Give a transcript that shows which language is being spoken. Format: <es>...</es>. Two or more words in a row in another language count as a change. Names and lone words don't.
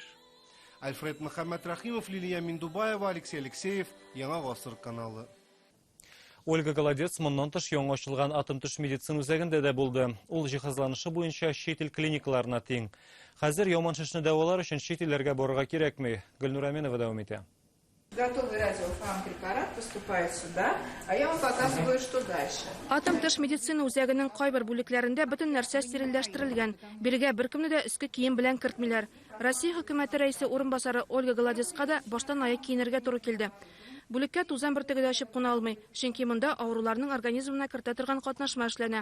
<tt>Альфред Мөхәммәд Рахимов, Лилия Миндубаева, Алексей Алексеев, Яңа Гасыр каналы. Ольга Голодец моннан тыш яңа ачылган атом төш медицина үзәгендә дә булды. Ул җиһазланышы буенча чит ил клиникаларына тең. Хәзер яман шишне дәвалар өчен чит илләргә барырга кирәкми. Гөлнур Әминова дәвам итә.</tt> <ru>Готовый радиофармпрепарат поступает сюда, а я вам показываю, что дальше.</ru> <tt>Атом тыш медицина үзәгенең кайбер бүлекләрендә бөтен нәрсә стерильләштерелгән. Биргә беркемне дә өске кием белән кертмиләр. Россия хөкүмәте рәисе урынбасары Ольга Голодецка да баштан аяк киенергә туры килде. Бүлеккә тузан бөртеге дә ачып куна алмый, чөнки монда авыруларның организмына кертә торган катнашма эшләнә.</tt>